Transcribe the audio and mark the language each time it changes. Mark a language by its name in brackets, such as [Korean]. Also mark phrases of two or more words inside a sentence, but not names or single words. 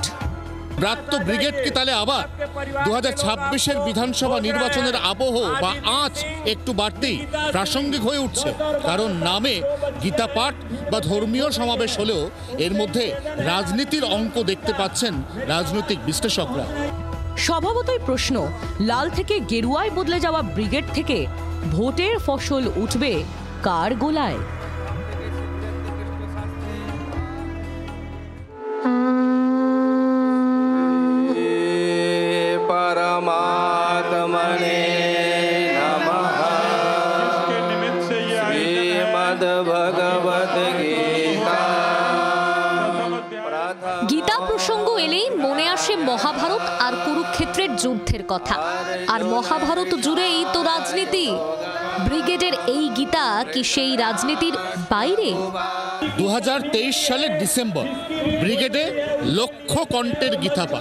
[Bangla] ব্রাত্য ব্রিগেড কি তাহলে আবার 2026-এর বিধানসভা নির্বাচনের আবহ বা আঁচ একটু বাড়তেই প্রাসঙ্গিক হয়ে উঠছে, কারণ নামে গীতা পাঠ বা ধর্মীয় সমাবেশ হলেও এর মধ্যে রাজনীতির অঙ্ক দেখতে পাচ্ছেন রাজনৈতিক বিশ্লেষকরা। স্বভাবতই প্রশ্ন, লাল থেকে গেরুয়ায় বদলে যাওয়া ব্রিগেড থেকে ভোটের ফসল উঠবে কার গোলায়? [Sanskrit] परमात्मने नमः। श्रीमद्भगवद्गीता। [Bangla] গীতা প্রসঙ্গ এলেই মনে আসে মহাভারত আর কুরুক্ষেত্রের যুদ্ধের কথা, আর মহাভারত জুড়েই তো রাজনীতি। ব্রিগেডের এই গীতা কি সেই রাজনীতির বাইরে? 2023 সালের ডিসেম্বর ব্রিগেডে লক্ষ কণ্ঠের গীতা পাঠ।